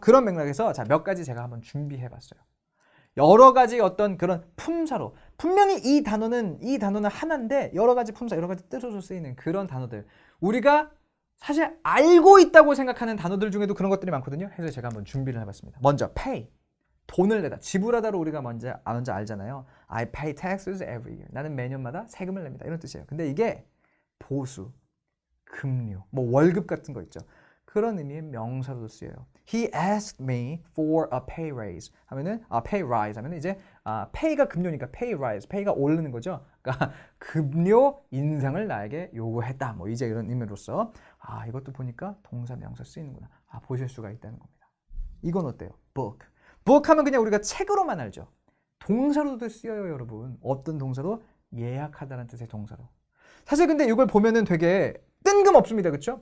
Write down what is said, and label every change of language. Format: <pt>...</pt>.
<ko>그런 맥락에서 몇 가지 제가 한번 준비해 봤어요. 여러 가지 어떤 그런 품사로, 분명히 이 단어는 하나인데 여러 가지 품사, 여러 가지 뜻으로 쓰이는 그런 단어들, 우리가 사실 알고 있다고 생각하는 단어들 중에도 그런 것들이 많거든요. 그래서 제가 한번 준비를 해봤습니다. 먼저 pay, 돈을 내다, 지불하다로 우리가 먼저 알잖아요.</ko> <en>I pay taxes every year.</en> <ko>나는 매년마다 세금을 냅니다. 이런 뜻이에요. 근데 이게 보수, 급료, 뭐 월급 같은 거 있죠. 그런 의미의 명사로도 쓰여요.</ko> <en>He asked me for a pay raise</en> <ko>하면은 pay rise 하면은 이제 pay가 급료니까 pay rise, pay가 오르는 거죠. 그러니까 급료 인상을 나에게 요구했다. 뭐 이제 이런 의미로서 이것도 보니까 동사 명사 쓰이는구나. 보실 수가 있다는 겁니다. 이건 어때요? book. book 하면 그냥 우리가 책으로만 알죠. 동사로도 쓰여요, 여러분. 어떤 동사로? 예약하다는 뜻의 동사로. 사실 근데 이걸 보면은 되게 뜬금없습니다. 그렇죠?</ko>